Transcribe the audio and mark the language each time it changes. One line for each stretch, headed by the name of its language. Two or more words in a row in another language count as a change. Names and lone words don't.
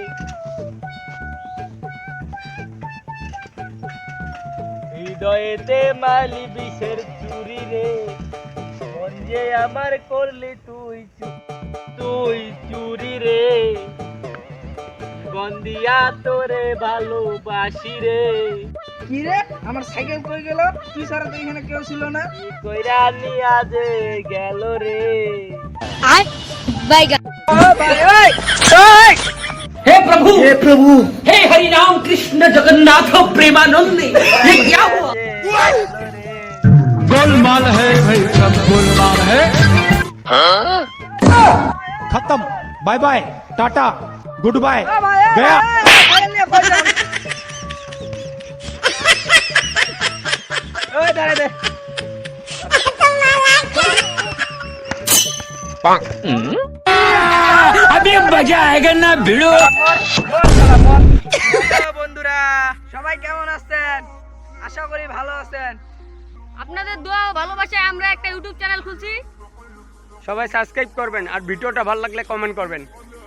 Bangla: হৃদয়েতে মালি বিষের চুরি রে, মন যে আমার করলি তুই তুই চুরি রে, বন্দিয়া তোরে ভালোবাসি রে। কি রে, আমার সাইকেল কই গেল? তুই ছাড়া তো এখানে কেউ ছিল না। কি কইরা নিয়া যে গেল রে।
Hindi: हे प्रभु हे हरि राम कृष्ण जगन्नाथ प्रेमानंद ये क्या हुआ? गोलमाल है भाई, सब गोलमाल है। खत्म,
English: bye bye,
Hindi: टाटा,
English: good bye,
Hindi: गया। अभी मजा आएगा ना भिड़ो।
Bangla: বন্ধুরা সবাই কেমন আছেন? আশা করি ভালো আছেন। আপনাদের দোয়া ও ভালোবাসায় আমরা একটা ইউটিউব চ্যানেল খুলছি। সবাই সাবস্ক্রাইব করবেন আর ভিডিওটা ভালো লাগলে কমেন্ট করবেন।